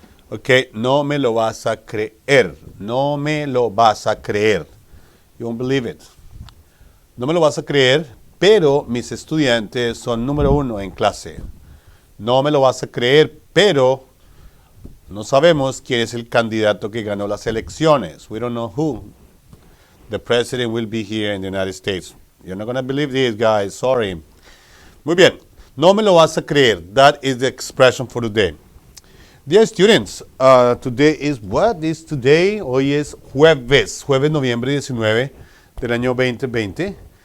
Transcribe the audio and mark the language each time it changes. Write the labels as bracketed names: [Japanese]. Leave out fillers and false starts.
[Spanish] Ok, no me lo vas a creer. No me lo vas a creer. [English] You won't believe it. [Spanish] No me lo vas a creer, pero mis estudiantes son número 1 en clase. No me lo vas a creer, pero no sabemos quién es el candidato que ganó las elecciones. [English] We don't know who. The president will be here in the United States. You're not going to believe this, guys. Sorry. [Spanish] Muy bien. No me lo vas a creer. [English] That is the expression for today. Dear students, today is what is today? [Spanish] Hoy es jueves noviembre 19 del año 2020.